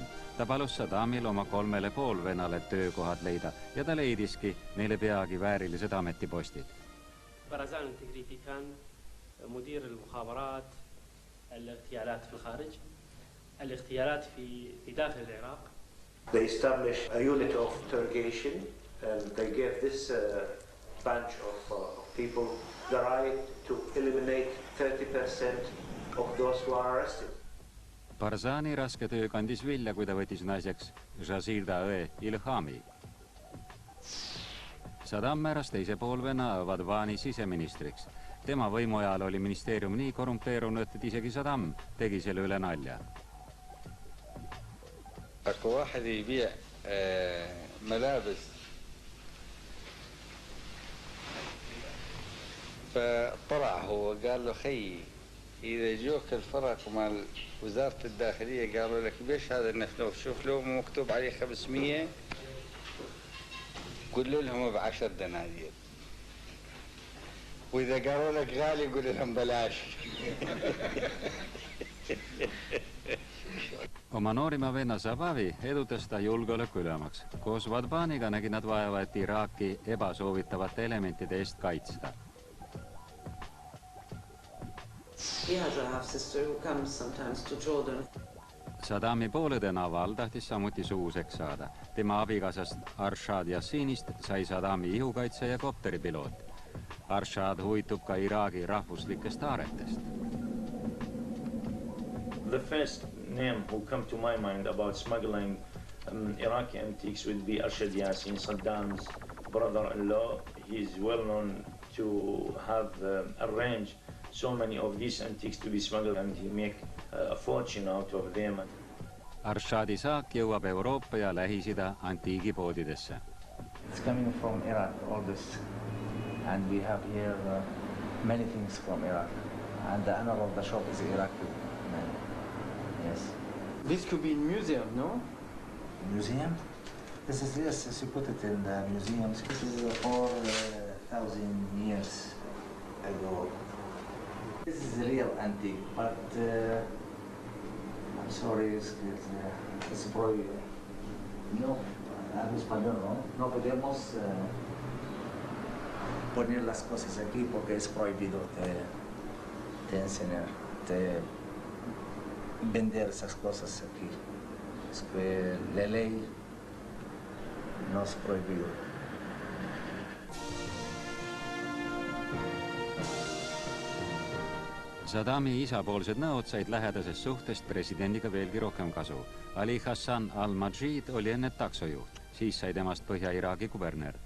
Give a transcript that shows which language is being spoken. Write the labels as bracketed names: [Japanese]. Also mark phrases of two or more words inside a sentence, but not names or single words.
[Estonian] Ta palus Saddamil oma 3,5 vennale töökohad leida ja ta leidiski neile peagi väärilised ametipostid. [Arabic] برزان التجريبي كان مدير المخابرات الاغتيالات في الخارج الاغتيالات في داخل العراق. [English] They established a unit of interrogation and they gave this bunch of people the right to eliminate 30% of those who are arrested. [Estonian] Barzani raske töö kandis vilja, kui ta võttis naiseks Jazirda õe Ilhami. Saddam määras teise poolvenna Vadvani siseministriks. Tema võimu ajal oli ministeerium nii korrumpeerunud, et isegi Saddam tegi selle üle nalja. [Arabic] أكو واحد يبيع ملابس فطلع هو قال له خي إذا جوك الفرق مال وزارة الداخلية قالوا لك بيش هذا النفنوف شوف له مكتوب عليه 500 قل لهم ب10 دنانير وإذا قالوا لك غالي قل لهم بلاش. [Estonian] Oma noorima venna Sabavi edutas ta julgeoleku ülemaks. Koos Vadvaniga nägi nad vaeva, et Iraaki ebasoovitavate elementide eest kaitsta. [English] He has a half-sister who comes sometimes to Jordan. [Estonian] Saddami poolõde Naval tahtis samuti suuseks saada. Tema abikaasast Arshad Yassinist sai Saddami ihukaitse ja kopteripiloot. Arshad huvitub ka Iraagi rahvuslikest aaretest. [English] The first name who come to my mind about smuggling Iraqi antiques would be Arshad Yassin, Saddam's brother-in-law. He is well known to have arranged so many of these antiques to be smuggled and he make a fortune out of them. [Estonian] Arshadi saak jõuab Euroopa ja Lähis-Ida antiigipoodidesse. [English] It's coming from Iraq, all this. And we have here many things from Iraq. And the owner of the shop is Iraqi man. Yes. This could be in museum, no? Museum? This is, yes, as you put it in the museums. This is 4,000 years ago. This is a real antique, but I'm sorry, it's probably, [Spanish] no, hablo español, ¿no? No podemos poner las cosas aquí porque es prohibido de enseñar. vender esas cosas aquí. Es que la ley nos prohibió. [Estonian] Saddami isapoolsed nõud said lähedasest suhtest presidendiga veelgi rohkem kasu. Ali Hassan al-Majid oli enne taksojuht, siis sai temast Põhja-Iraagi kuberner.